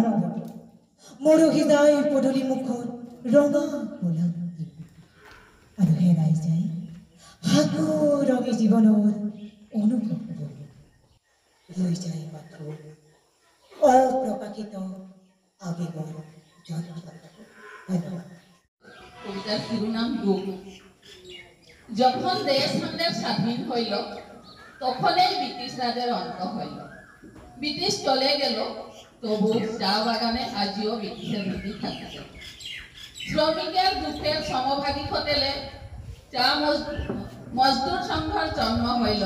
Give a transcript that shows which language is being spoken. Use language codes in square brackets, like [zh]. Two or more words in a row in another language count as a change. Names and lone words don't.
[as] মৰহি যায় পদূলি মুখত ৰঙা গোলাপ আৰু হেৰাই যায় সাধু ৰঙী জীৱনৰ অনুভৱবোৰ। লৈ যায় মাথো অপ্ৰকাশিত আবেগৰ ধন্যবাদ। [bn] কবিতার শিরোনাম দুঃখ। যখন দেশ আমাদের স্বাধীন হইল, তখনই ব্রিটিশ রাজের অন্ত হইল। ব্রিটিশ চলে গেল, তবু চা বাগানে আজিও ব্রিটিশের নীতি থাকিছে। শ্রমিকের দুঃখের সমভাগী হোটেলে চা মজদুর সংঘর জন্ম হইল।